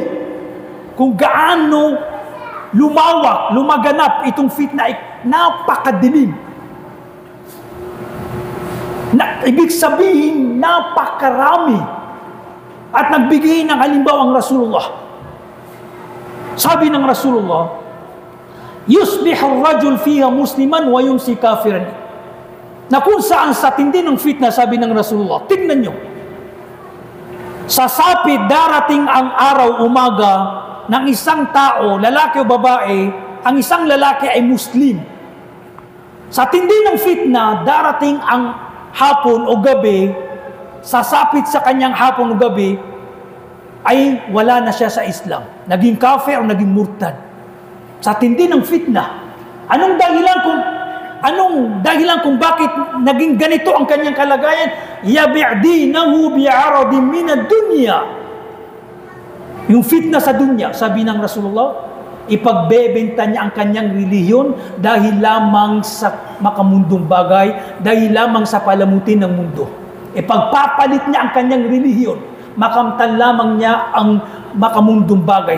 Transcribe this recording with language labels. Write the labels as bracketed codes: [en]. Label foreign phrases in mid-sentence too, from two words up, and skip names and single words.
[tl] Kung gaano lumawak, lumaganap itong fitna ay napakadilim. Ibig sabihin, napakarami. At nagbigay ng halimbawa ang Rasulullah. Sabi ng Rasulullah, [ar] يصبح الرجل فيها مسلما ويمسي كافرا. [tl] Na kung saan sa tindi ng fitna, sabi ng Rasulullah, tignan nyo, sasapit darating ang araw umaga ng isang tao, lalaki o babae, ang isang lalaki ay Muslim. Sa tindi ng fitna, darating ang hapon o gabi, sasapit sa kanyang hapon o gabi, ay wala na siya sa Islam. Naging kafir o naging murtad. Sa tindi ng fitna. Anong dahilan kung bakit naging ganito ang kanyang kalagayan? [ar] يبيع دينه بعرض من الدنيا. [tl] Yung fitna sa dunya, sabi ng Rasulullah, ipagbebenta niya ang kanyang relihiyon dahil lamang sa makamundong bagay, dahil lamang sa palamutin ng mundo. Ipagpapalit niya ang kanyang relihiyon, makamtan lamang niya ang makamundong bagay.